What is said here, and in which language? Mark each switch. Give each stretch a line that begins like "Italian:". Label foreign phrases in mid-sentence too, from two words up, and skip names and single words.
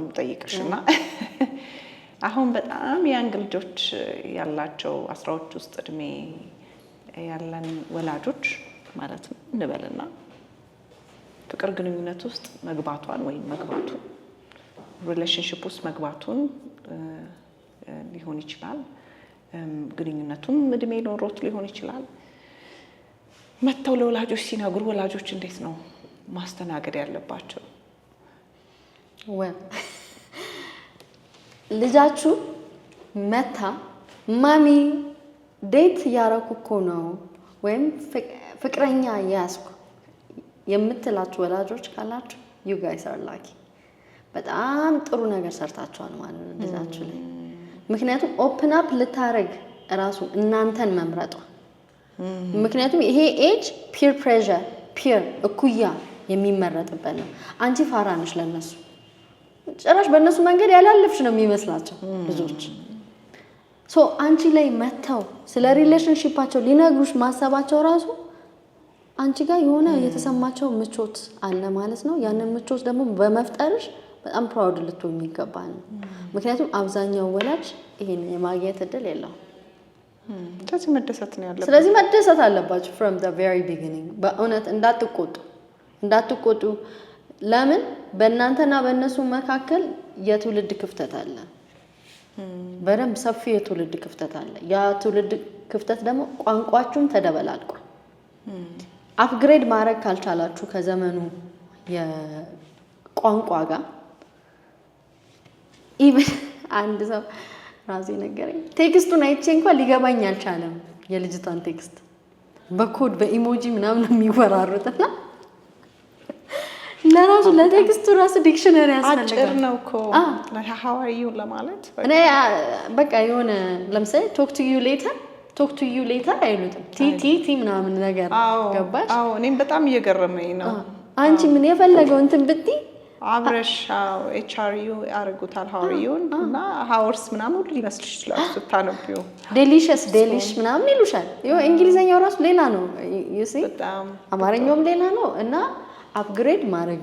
Amharic: የምጠይቅሽ እና አሁን በጣም ያንግ ልጆች ያላቸው 10ዎች ውስጥ እድሜ ያለን ወላጆች ማለት ነው እንበልና ፍቅር ግንኙነት ውስጥ መግባቷን ወይም መግባቱን ሪሌሽንሺፕ ውስጥ መግባቱን ሊሆን ይችላል፣ ግንኙነቱም እድሜ ኖሮት ሊሆን ይችላል። መተው ለወላጆች ሲነግሩ ወላጆች እንዴት ነው ማስተናገድ ያለባቸው? ልጃችሁ መታ ማሚ ዴት እያረኩ እኮ ነው ወይም ፍቅረኛ ያዝኩ የምትላችሁ ወላጆች ካላችሁ
English: you guys are lucky።
Amharic: በጣም ጥሩ ነገር ሰርታችኋል ማለት ነው ልጃችሁ ላይ። ምክንያቱም
English: open up
Amharic: ልታረግ እራሱ እናንተን መምረጧ። ምክንያቱም ይሄ ኤጅ ፒር
English: pressure peer
Amharic: እኩያ የሚመረጥበት ነው። አንቺ ፋራ ነሽ ለነሱ፣ ጭራሽ በእነሱ መንገድ ያላለፍሽ ነው የሚመስላቸው ልጆች። ሶ አንቺ ላይ መተው ስለ ሪሌሽንሺፓቸው ሊነግሩሽ ማሰባቸው ራሱ አንቺ ጋር የሆነ የተሰማቸው ምቾት አለ ማለት ነው። ያንን ምቾት ደግሞ በመፍጠርሽ በጣም ፕራውድ ልትሆኚ ይገባል። ምክንያቱም አብዛኛው ወላጅ ይሄን የማግኘት እድል የለውም። ስለዚህ መደሰት ነው ያለበት። ስለዚህ መደሰት አለባችሁ
English: from the very beginning።
Amharic: በእውነት እንዳትቆጡ። ለምን በእናንተና በእነሱ መካከል የትውልድ ክፍተት አለ። በደንብ ሰፊ የትውልድ ክፍተት አለ። ያ ትውልድ ክፍተት ደግሞ ቋንቋችሁም ተደበላልቋል። አፕግሬድ ማድረግ ካልቻላችሁ ከዘመኑ የቋንቋ ጋር ኢቭን አንድ ሰው ራሴ ነገረኝ። ቴክስቱን አይቼ እንኳን ሊገባኝ አልቻለም። የልጅቷን ቴክስት በኮድ በኢሞጂ ምናምን የሚወራሩትና ለራሱ ለቴክስቱ ራሱ ዲክሽነሪ ያስፈልጋል። አጭር ነው እኮ
English: how are you
Amharic: ለማለት እኔ በቃ የሆነ ለምሳሌ
English: talk to you later
Amharic: አይሉትም። ቲ ምናምን ነገር ገባሽ? አዎ እኔም በጣም እየገረመኝ ነው። አንቺ ምን የፈለገው እንትን ብትይ አብረሽ ኤችአርዩ ያደርጉታል ሃውሪዩን እና ሃውርስ ምናምን ሁሉ ሊመስልሽ ይችላል ስታነቢው። ዴሊሽ ምናምን ይሉሻል። ይኸው እንግሊዘኛው ራሱ ሌላ ነው ዩሲ፣ አማርኛውም ሌላ ነው እና አፕግሬድ ማድረግ